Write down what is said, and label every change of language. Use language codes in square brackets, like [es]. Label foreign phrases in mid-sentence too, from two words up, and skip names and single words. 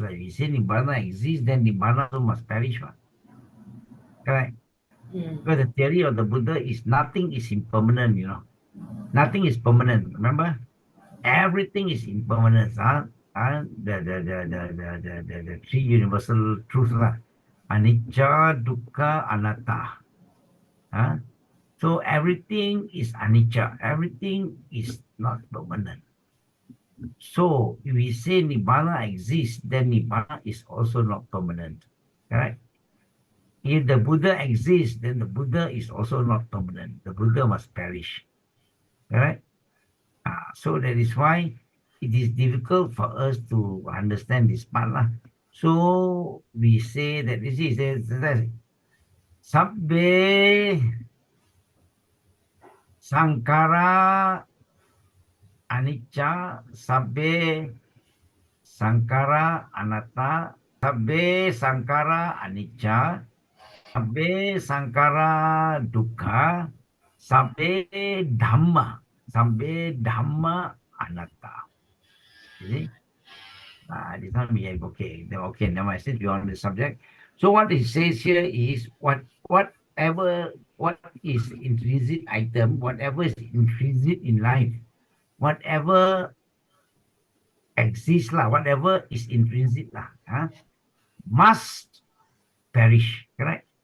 [en] Like we say Nibbana exists, then Nibbana also must perish. Correct. Because the theory of the Buddha is nothing is impermanent, Nothing is permanent. Remember? Everything is impermanent. The three universal truths. [pi] Anicca, dukkha, anatta. [en] So everything is anicca. Everything is not permanent. So if we say Nibbana exists, then Nibbana is also not permanent. Correct? If the Buddha exists, then the Buddha is also not permanent. The Buddha must perish. Correct? So that is why it is difficult for us to understand this part. [pi] Lah. [en] So we say that this is [pi] Sabbe Sankara Anicca, Sabbe Sankara Anatta, Sabbe Sankara Anicca, Sabbe Sankara Dukkha, Sabbe Dhamma Anatta. [en] You see? This one we have, okay, never mind, since we're on the subject. So what it says here is whatever, what is intrinsic item, whatever is intrinsic in life, whatever exists, whatever is intrinsic, must perish, correct?